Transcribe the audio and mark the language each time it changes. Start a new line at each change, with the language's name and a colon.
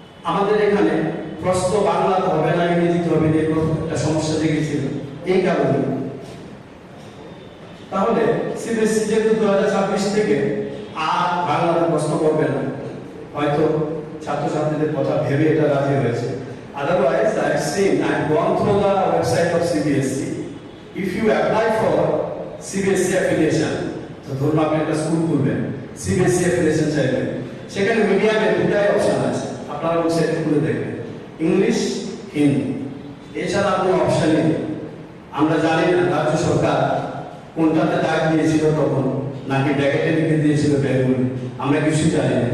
Bangla: আমাদের এখানে প্রশ্ন বাংলাতে হবে না, ইংরেজিতে হবে, একটা সমস্যা দেখেছিল এই কারণে। তাহলে সিবিএসসি যেহেতু 2026 থেকে আর বাংলাতে প্রশ্ন করবে না, হয়তো ছাত্রছাত্রীদের কথা ভেবে এটা রাজি হয়েছে।
English: Otherwise, I've seen, I've gone through the website of CBSE. If you apply for CBSE affiliation,
Bangla: তো ধরুন আপনি একটা স্কুল খুলবেন, CBSE affiliation চাইবেন, সেখানে মিডিয়ামে দুটাই অপশন আছে, আপনারা ওয়েবসাইটে খুলে দেখবেন, ইংলিশ, হিন্দি, এছাড়া কোনো অপশনই নেই। আমরা জানি না রাজ্য সরকার কোনটাতে ডাক দিয়েছিল তখন, নাকি ব্র্যাকেটে লিখে দিয়েছিল বেঙ্গলি, আমরা কিছু জানি না।